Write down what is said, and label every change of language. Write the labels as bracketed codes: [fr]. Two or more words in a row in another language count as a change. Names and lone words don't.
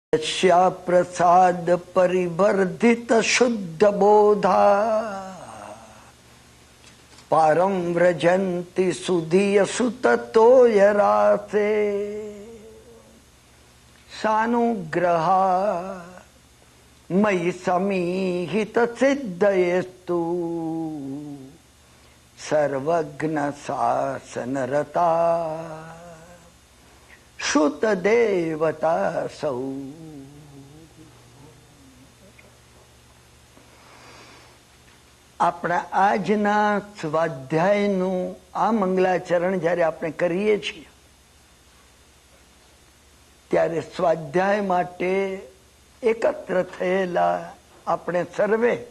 [sa] श्या प्रसाद परिवर्धित शुद्ध बोधा पारम व्रजंती सुधीय सुत तोयरासे सानुग्रहा मयि समीहित सिद्धयस्तु सर्वज्ञ शासन रता श्रुत देवता सौ। [gu] આપણા આજના સ્વાધ્યાયનું આ મંગલાચરણ જ્યારે આપણે કરીએ છીએ ત્યારે સ્વાધ્યાય માટે એકત્ર થયેલા આપણે સર્વે